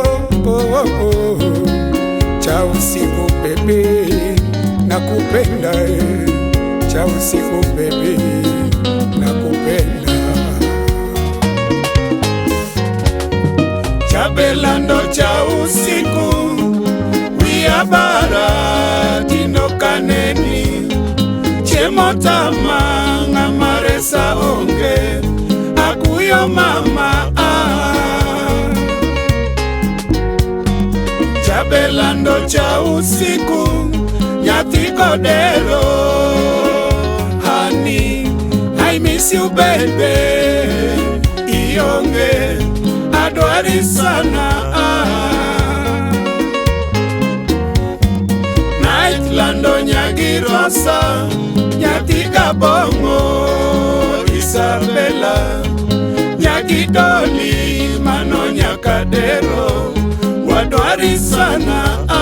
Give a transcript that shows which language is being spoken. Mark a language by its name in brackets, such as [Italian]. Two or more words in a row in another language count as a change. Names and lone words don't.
[Swahili] cha usiku bebe nakupenda, cha usiku bebe nakupenda. [Luo (Kenya and Tanzania)] Chabelando [Swahili] cha usiku [Luo (Kenya and Tanzania)] wiabara tino kaneni, chemotama ng'ama resa onge, akuyo mama Chabelando [Swahili] cha usiku [Luo (Kenya and Tanzania)] nyathi kodero. [English] Honey, I miss you baby, [Luo (Kenya and Tanzania)] ionge adwari sana Nightlando nyagirosa nyathi kabongo Isabella nyagidoli mano nyakadero wadwari sana